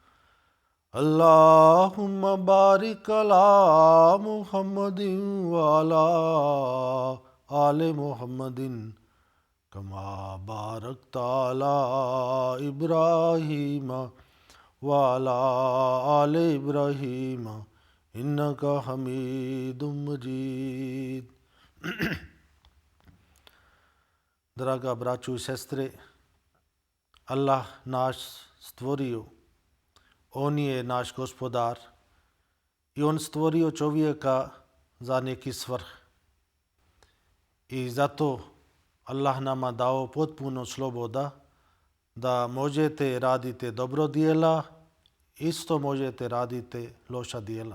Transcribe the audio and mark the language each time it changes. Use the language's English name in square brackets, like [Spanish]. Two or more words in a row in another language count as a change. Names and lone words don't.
[Arabic] اللهم بارك على محمد وعلى آل محمد كما باركت على إبراهيم وعلى آل إبراهيم إنك حميد مجيد. [Bosnian] Draga braćo i sestre, Allah nas stvorio, On je naš gospodar i On stvorio čovjeka za neki svrh. I zato Allah nama dao potpuno sloboda da možete raditi dobro djela, isto možete raditi loša djela.